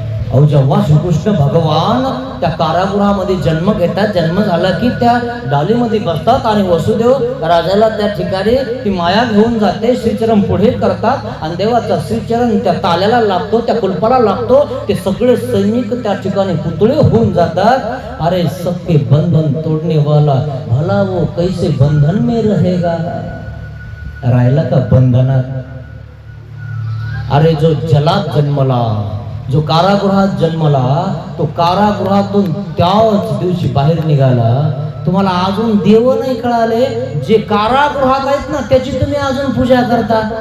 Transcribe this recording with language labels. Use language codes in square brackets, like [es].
[mr] अहो जेव्हा श्रीकृष्ण भगवान त्या कारागृहामध्ये जन्म घेतात, जन्म झाला की त्या डालीमध्ये बसतात आणि वसुदेव राजाला त्या ठिकाणी ती माया घेऊन जाते. श्रीचरण पुढे करतात आणि देवाचा श्रीचरण त्या ताल्याला लागतो, त्या कुलपाला लागतो. ते सगळे सैनिक त्या ठिकाणी पुतळे होऊन जातात. [hi] अरे सबके बंधन तोडने वाला भला वो कैसे बंधन में रहेगा? [mr] राहिला का बंधनात? अरे जो जलात जन्मला, जो कारागृहात जन्मला, तो कारागृहातून त्याच दिवशी बाहेर निघाला. तुम्हाला अजून देव नाही कळाले? जे कारागृहात आहेत ना त्याची तुम्ही अजून पूजा करता.